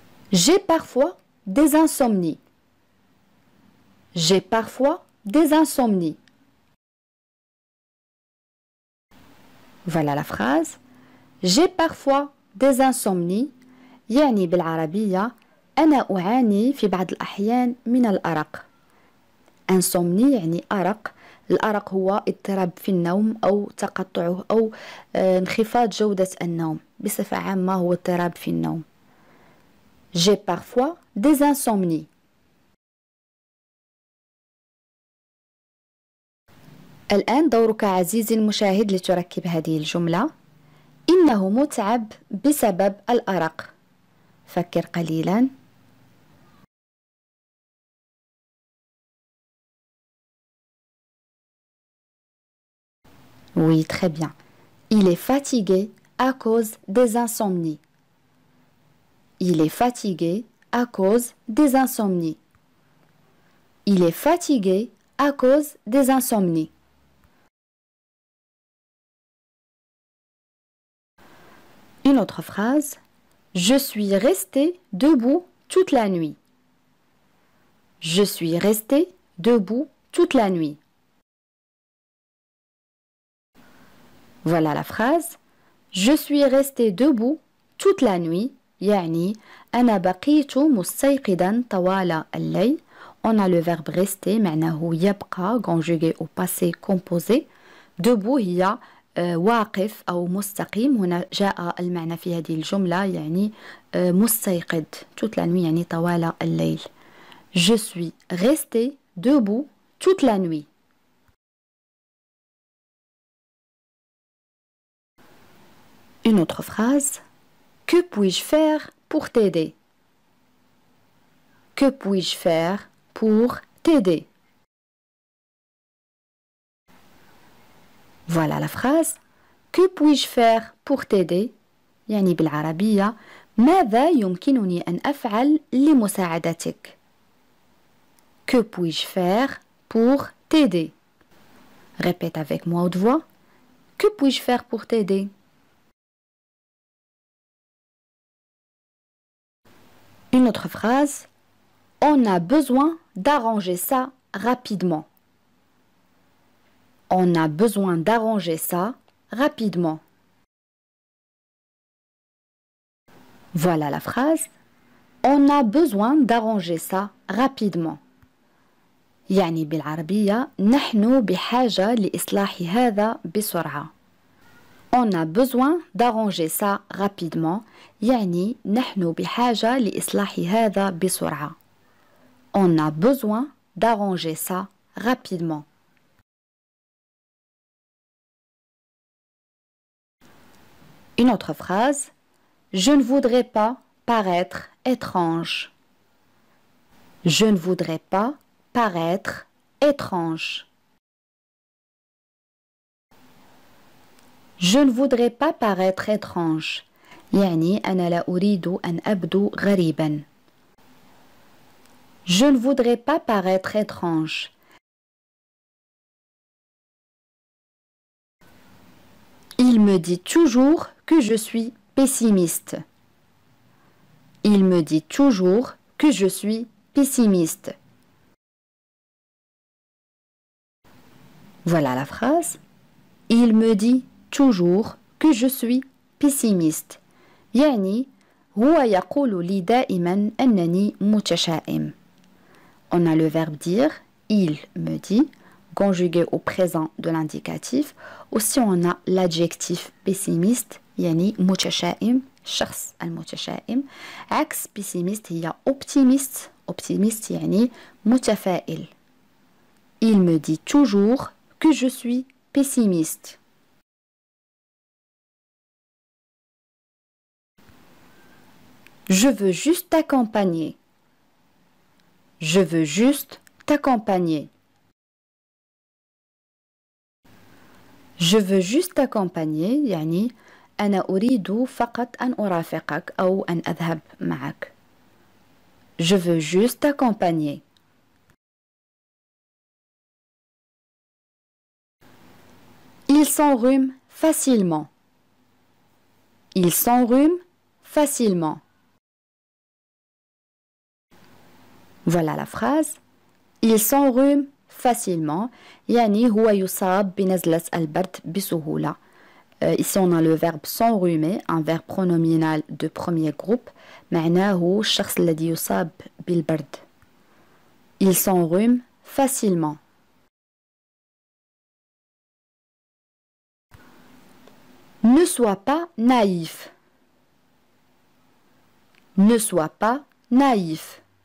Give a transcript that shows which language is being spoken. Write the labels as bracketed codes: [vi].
[fr] J'ai parfois des insomnies. J'ai parfois des insomnies. Voilà la phrase. J'ai parfois des insomnies. [ar] يعني بالعربية أنا أعاني في بعض الأحيان من الأرق. insomnie يعني أرق. الأرق هو اضطراب في النوم أو تقطعه أو انخفاض جودة النوم. بصفة عامة هو اضطراب في النوم. [fr] J'ai parfois des insomnies. [ar] الآن دورك عزيزي المشاهد لتركب هذه الجملة. إنه متعب بسبب الأرق. فكر قليلا. [fr] Oui, très bien. Il est fatigué à cause des insomnies. Il est fatigué à cause des insomnies. Il est fatigué à cause des insomnies. Une autre phrase. Je suis resté debout toute la nuit. Je suis resté debout toute la nuit. Voilà la phrase. Je suis resté debout toute la nuit. [ar] يعني أنا بقيت مستيقظا طوال الليل. [fr] On a le verbe rester [ar] معناه يبقى [fr] conjugué au passé composé. [ar] debout هي واقف أو مستقيم. هنا جاء المعنى في هذه الجملة يعني مستيقظ [fr] toute la nuit [ar] يعني طوال الليل. [fr] Je suis resté debout toute la nuit. Une autre phrase. Que puis-je faire pour t'aider? Que puis-je faire pour t'aider? Voilà la phrase. Que puis-je faire pour t'aider? [ar] يعني بالعربية ماذا يمكنني أن أفعل لمساعدتك؟ [fr] Que puis-je faire pour t'aider? Répète avec moi haute voix. Que puis-je faire pour t'aider? Une autre phrase. On a besoin d'arranger ça rapidement. On a besoin d'arranger ça rapidement. Voilà la phrase. On a besoin d'arranger ça rapidement. [ar] يعني بالعربية نحن بحاجة لإصلاح هذا بسرعة. [fr] On a besoin d'arranger ça rapidement. [ar] يعني نحن بحاجة لإصلاح هذا بسرعة. [fr] On a besoin d'arranger ça rapidement. Une autre phrase. Je ne voudrais pas paraître étrange. Je ne voudrais pas paraître étrange. Je ne voudrais pas paraître étrange. [ar] يعني أنا لا أريد أن أبدو غريبا. [fr] Je ne voudrais pas paraître étrange. Il me dit toujours que je suis pessimiste. Il me dit toujours que je suis pessimiste. Voilà la phrase. Il me dit toujours que je suis pessimiste. [ar] يعني هو يقول لي دائما أنني متشائم. [fr] On a le verbe dire, il me dit, conjugué au présent de l'indicatif. Aussi on a l'adjectif pessimiste, [ar] يعني متشائم, الشخص المتشائم. عكس pessimiste هي optimiste, optimiste يعني متفائل. [fr] Il me dit toujours que je suis pessimiste. Je veux juste t'accompagner. Je veux juste t'accompagner. Je veux juste t'accompagner [ar] يعني أنا أريد فقط أن أرافقك أو أن أذهب معك. [fr] Je veux juste t'accompagner. Il s'enrhume facilement. Il s'enrhume facilement. Voilà la phrase. Il s'enrhume facilement. [ar] يعني هو يصاب بنزلة البرد بسهولة. [fr] Ici on a le verbe s'enrhumer, un verbe pronominal de premier groupe. [ar] معناه الشخص الذي يصاب بالبرد. [fr] Il s'enrhume facilement. Ne sois pas naïf. Ne sois pas naïf.